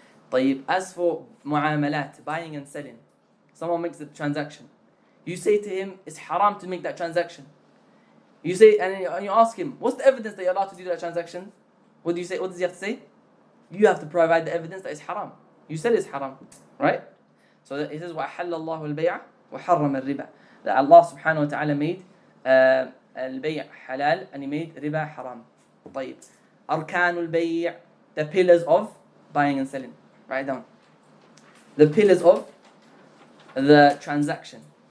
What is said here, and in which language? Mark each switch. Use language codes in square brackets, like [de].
[en] طيب, as for mu'amalat, buying and selling, someone makes a transaction. You say to him, it's haram to make that transaction. You say, and you ask him, what's the evidence that you're allowed to do that transaction? What do you say? What does he have to say? You have to provide the evidence that it's haram. You said it's haram, right? So it says, [ar] وَأَحَلَّ اللَّهُ الْبَيْعَ وَحَرَّمَ الرِّبَى. [en] That Allah subhanahu wa ta'ala made al-bay' halal and He made riba haram. [ar] طيب. [en] أركان البيع, the pillars of buying and selling. Write down. The pillars of the transaction.